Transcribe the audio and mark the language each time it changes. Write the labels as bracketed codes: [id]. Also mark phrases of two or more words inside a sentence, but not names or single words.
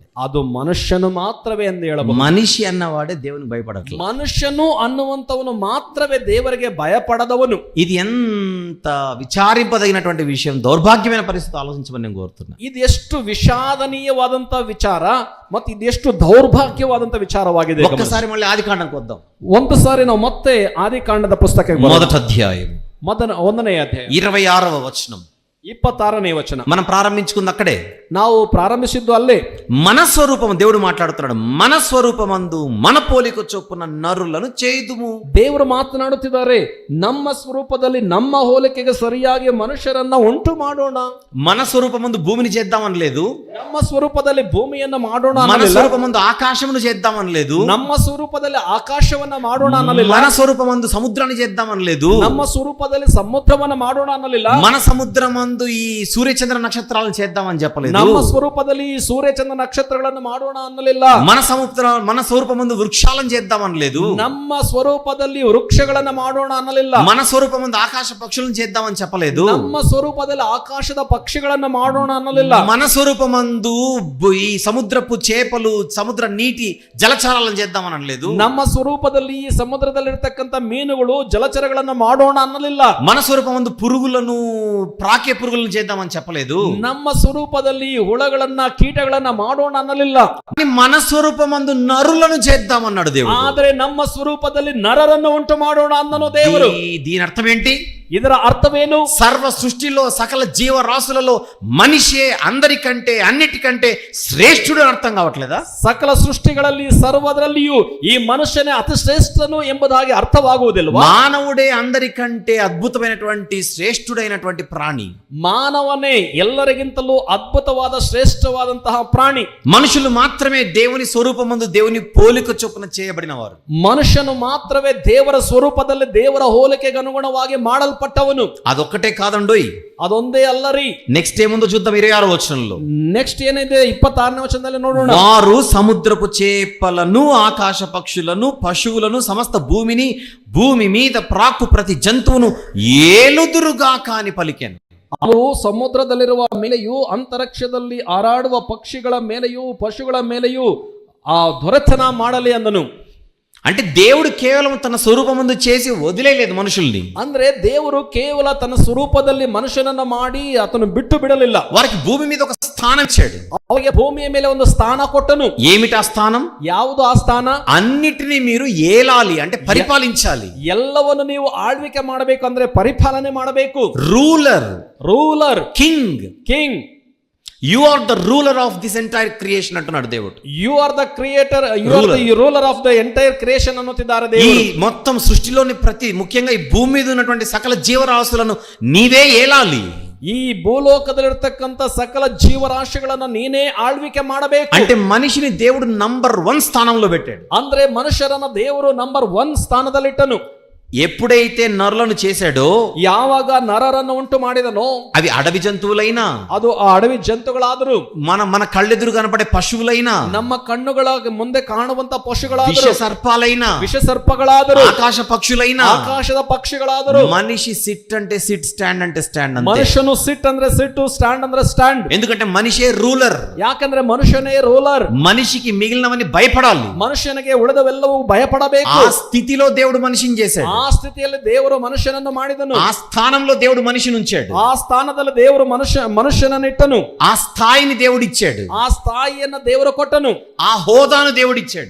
[kn] ಅದು ಮನುಷ್ಯನು ಮಾತ್ರವೇ ಎಂದು ಹೇಳಬಹುದು. [te] మనిషి అన్నవాడే దేవునికి భయపడట్లేదు. [kn] ಮನುಷ್ಯನು ಅನ್ನುವಂತವನು ಮಾತ್ರವೇ ದೇವರಿಗೆ ಭಯಪಡದವನು. [te] ఇది ఎంత విచారింపదగినటువంటి విషయం, దౌర్భాగ్యమైన పరిస్థితి ఆలోచించమని నేను కోరుతున్నా. [kn] ಇದು ಎಷ್ಟು ವಿಷಾದನೀಯವಾದಂತ ವಿಚಾರ ಮತ್ತು ಇದೆಷ್ಟು ದೌರ್ಭಾಗ್ಯವಾದಂತ ವಿಚಾರವಾಗಿದೆ. [te] ఒక్కసారి మళ్ళీ ఆదికాండంకి వద్దాం. [kn] ಒಂದು ಸಾರಿ ನಾವು ಮತ್ತೆ ಆದಿಕಾಂಡದ ಪುಸ್ತಕಕ್ಕೆ [te] మొదటి అధ్యాయం [kn] 1ನೇ ಅಧ್ಯಾಯ [te] 26వ వచనం. [kn] 26ನೇ ವಚನ. [te] మనం ప్రారంభించుకుంది అక్కడే. [kn] ನಾವು ಪ್ರಾರಂಭಿಸಿದ್ದು ಅಲ್ಲೇ. [te] మన స్వరూపం, దేవుడు మాట్లాడుతున్నాడు, మన స్వరూపమందు మన పోలిక చొప్పున నరులను చేయుదుము. [kn] ದೇವರು ಮಾತನಾಡುತ್ತಿದ್ದಾರೆ, ನಮ್ಮ ಸ್ವರೂಪದಲ್ಲಿ ನಮ್ಮ ಹೋಲಿಕೆಗೆ ಸರಿಯಾಗಿ ಮನುಷ್ಯರನ್ನ ಉಂಟು ಮಾಡೋಣ. [te] మన స్వరూపమందు భూమిని చేద్దామని లేదు, [kn] ನಮ್ಮ ಸ್ವರೂಪದಲ್ಲಿ ಭೂಮಿಯನ್ನ ಮಾಡೋಣ [te] మన [kn] ಅನ್ನಲಿಲ್ಲ. [te] స్వరూపమందు ఆకాశమును చేద్దామని లేదు, [kn] ನಮ್ಮ ಸ್ವರೂಪದಲ್ಲಿ ಆಕಾಶವನ್ನ ಮಾಡೋಣ ಅನ್ನಲಿಲ್ಲ. [te] మన స్వరూపమందు సముద్రాన్ని చేద్దామని లేదు, [kn] ನಮ್ಮ ಸ್ವರೂಪದಲ್ಲಿ ಸಮುದ್ರವನ್ನ ಮಾಡೋಣ ಅನ್ನಲಿಲ್ಲ. [te] మన సముద్రమందు ఈ సూర్యచంద్ర నక్షత్రాలను చేద్దామని చెప్పలేదు, [kn] ನಮ್ಮ ಸ್ವರೂಪದಲ್ಲಿ ಸೂರ್ಯ ಚಂದ್ರ ನಕ್ಷತ್ರಗಳನ್ನು ಮಾಡೋಣ ಅನ್ನಲಿಲ್ಲ. [te] మన స్వరూపమందు వృక్షాలను చేద్దామని లేదు, [kn] ನಮ್ಮ ಸ್ವರೂಪದಲ್ಲಿ ವೃಕ್ಷಗಳನ್ನ ಮಾಡೋಣ ಅನ್ನಲಿಲ್ಲ. [te] మన స్వరూపమందు ఆకాశ పక్షులను చేద్దామని చెప్పలేదు, [kn] ನಮ್ಮ ಸ್ವರೂಪದಲ್ಲಿ ಆಕಾಶದ ಪಕ್ಷಿಗಳನ್ನ ಮಾಡೋಣ ಅನ್ನಲಿಲ್ಲ. [te] మన స్వరూపమందు ఈ సముద్రపు చేపలు, సముద్ర నీటి జలచరాలను చేద్దామని అనలేదు, [kn] ನಮ್ಮ ಸ್ವರೂಪದಲ್ಲಿ ಈ ಸಮುದ್ರದಲ್ಲಿರ್ತಕ್ಕಂಥ ಮೀನುಗಳು ಜಲಚರಗಳನ್ನ ಮಾಡೋಣ ಅನ್ನಲಿಲ್ಲ. [te] మన స్వరూపమందు పురుగులను, ప్రాకే పురుగులను చేద్దామని చెప్పలేదు, [kn] ನಮ್ಮ ಸ್ವರೂಪದಲ್ಲಿ ಹುಳಗಳನ್ನ ಕೀಟಗಳನ್ನ ಮಾಡೋಣ ಅನ್ನಲಿಲ್ಲ. [te] మన స్వరూపమందు నరులను చేద్దామన్నాడు దేవుడు. [kn] ಆದರೆ ನಮ್ಮ ಸ್ವರೂಪದಲ್ಲಿ ನರರನ್ನು ಉಂಟು ಮಾಡೋಣ ಅನ್ನನು ದೇವರು. [te] దీని అర్థం ఏంటి? [kn] ಇದರ ಅರ್ಥವೇನು? [te] సర్వ సృష్టిలో సకల జీవరాశులలో మనిషే అందరికంటే అన్నిటికంటే శ్రేష్ఠుడు అని అర్థం కావట్లేదా? [kn] ಸಕಲ ಸೃಷ್ಟಿಗಳಲ್ಲಿ ಸರ್ವದರಲ್ಲಿಯೂ ಈ ಮನುಷ್ಯನೇ ಅತಿ ಶ್ರೇಷ್ಠನು ಎಂಬುದಾಗಿ ಅರ್ಥವಾಗುವುದಿಲ್ವಾ? [te] మానవుడే అందరికంటే అద్భుతమైనటువంటి శ్రేష్ఠుడైనటువంటి ప్రాణి. [kn] ಮಾನವನೇ ಎಲ್ಲರಿಗಿಂತಲೂ ಅದ್ಭುತವಾದ ಶ್ರೇಷ್ಠವಾದಂತಹ ಪ್ರಾಣಿ. [te] మనుషులు మాత్రమే దేవుని స్వరూపమందు దేవుని పోలిక చొప్పున చేయబడిన వారు. [kn] ಮನುಷ್ಯನು ಮಾತ್ರವೇ ದೇವರ ಸ್ವರೂಪದಲ್ಲಿ ದೇವರ ಹೋಲಿಕೆಗೆ ಅನುಗುಣವಾಗಿ ಮಾಡಲ್ಪಟ್ಟವನು. [te] అదొక్కటే కాదండోయ్, [kn] ಅದೊಂದೇ ಅಲ್ಲರಿ. [te] నెక్స్ట్ ఏముందో చూద్దాం. 26వ వచనంలో [kn] ನೆಕ್ಸ್ಟ್ ಏನಿದೆ 26ನೇ ವಚನದಲ್ಲಿ ನೋಡೋಣ. [te] వారు సముద్రపు చేపలను, ఆకాశ పక్షులను, పశువులను, సమస్త భూమిని, భూమి మీద ప్రాకు ప్రతి జంతువును ఏలుదురుగా కాని పలికెను. [kn] ಅವರು ಸಮುದ್ರದಲ್ಲಿರುವ ಮೇಲೆಯೂ ಅಂತರಿಕ್ಷದಲ್ಲಿ ಹಾರಾಡುವ ಪಕ್ಷಿಗಳ ಮೇಲೆಯೂ ಪಶುಗಳ ಮೇಲೆಯೂ ಆ ದೊರೆತನ ಮಾಡಲಿ ಅಂದನು. [te] అంటే దేవుడు కేవలం తన స్వరూపమందు చేసి వదిలేలేదు మనుషుల్ని. [kn] ಅಂದ್ರೆ ದೇವರು ಕೇವಲ ತನ್ನ ಸ್ವರೂಪದಲ್ಲಿ ಮನುಷ್ಯನನ್ನ ಮಾಡಿ ಆತನು ಬಿಟ್ಟು ಬಿಡಲಿಲ್ಲ. [te] వారికి భూమి మీద ఒక స్థానం ఇచ్చాడు. [kn] ಅವರಿಗೆ ಭೂಮಿಯ ಮೇಲೆ ಒಂದು ಸ್ಥಾನ ಕೊಟ್ಟನು. [te] ఏమిటి ఆ స్థానం? [kn] ಯಾವುದು ಆ ಸ್ಥಾನ? [te] అన్నిటినీ మీరు ఏలాలి, అంటే పరిపాలించాలి. [kn] ಎಲ್ಲವನ್ನು ನೀವು ಆಳ್ವಿಕೆ ಮಾಡಬೇಕು, ಅಂದ್ರೆ ಪರಿಪಾಲನೆ ಮಾಡಬೇಕು. [te] రూలర్, [kn] ರೂಲರ್, [te] కింగ్, [kn] ಕಿಂಗ್. [en] you are the ruler of this entire creation [te] అంటున్నాడు దేవుడు. [en] you are the creator, you are the ruler of the entire creation ಅನ್ನುತ್ತಿದ್ದಾರೆ [te] ఈ దేవుడు. మొత్తం సృష్టిలోని ప్రతి, ముఖ్యంగా ఈ భూమి మీద ఉన్నటువంటి సకల జీవరాశులను నీవే ఏలాలి. [kn] ಈ ಭೂಲೋಕದಲ್ಲಿರ್ತಕ್ಕಂಥ ಸಕಲ ಜೀವರಾಶಿಗಳನ್ನ ನೀನೇ ಆಳ್ವಿಕೆ ಮಾಡಬೇಕು. [te] అంటే మనిషిని దేవుడు నంబర్ 1 స్థానంలో పెట్టాడు. [kn] ಅಂದ್ರೆ ಮನುಷ್ಯರನ್ನ ದೇವರು ನಂಬರ್ 1 ಸ್ಥಾನದಲ್ಲಿಟ್ಟನು. [te] ఎప్పుడైతే నరులను చేశాడో, [kn] ಯಾವಾಗ ನರರನ್ನು ಉಂಟು ಮಾಡಿದನೋ, [te] అవి అడవి జంతువులైనా, [kn] ಅದು ಆ ಅಡವಿ ಜಂತುಗಳಾದರೂ, [te] మన కళ్ళెదురు కనపడే పశువులైనా, [kn] ನಮ್ಮ ಕಣ್ಣುಗಳ ಮುಂದೆ ಕಾಣುವಂತ ಪಶುಗಳಾದರೂ, [te] విష సర్పాలైనా, [kn] ವಿಷ ಸರ್ಪಗಳಾದರೂ, [te] ఆకాశ పక్షులైనా, [kn] ಆಕಾಶದ ಪಕ್ಷಿಗಳಾದರೂ, [te] మనిషి సిట్ అంటే సిట్, స్టాండ్ అంటే స్టాండ్ అంతే. [kn] ಮನುಷ್ಯನು ಸಿಟ್ ಅಂದ್ರೆ ಸಿಟ್ಟು, ಸ್ಟ್ಯಾಂಡ್ ಅಂದ್ರೆ ಸ್ಟ್ಯಾಂಡ್. [te] ఎందుకంటే మనిషే రూలర్. [kn] ಯಾಕಂದ್ರೆ ಮನುಷ್ಯನೇ ರೂಲರ್. [te] మనిషికి మిగిలినవన్నీ భయపడాలి. [kn] ಮನುಷ್ಯನಿಗೆ ಉಳಿದವೆಲ್ಲವೂ ಭಯಪಡಬೇಕು. [te] ఆ స్థితిలో దేవుడు మనిషిని చేశాడు. [kn] ಆ ಸ್ಥಿತಿಯಲ್ಲಿ ದೇವರು ಮನುಷ್ಯನನ್ನು ಮಾಡಿದನು. [te] ఆ స్థానంలో దేవుడు మనిషిని ఉంచాడు. [kn] ಆ ಸ್ಥಾನದಲ್ಲಿ ದೇವರು ಮನುಷ್ಯನನ್ನು ಇಟ್ಟನು. [te] ఆ స్థాయిని దేవుడు ఇచ్చాడు. [kn] ಆ ಸ್ಥಾಯಿಯನ್ನ ದೇವರು ಕೊಟ್ಟನು. [te] ఆ హోదాను దేవుడు ఇచ్చాడు.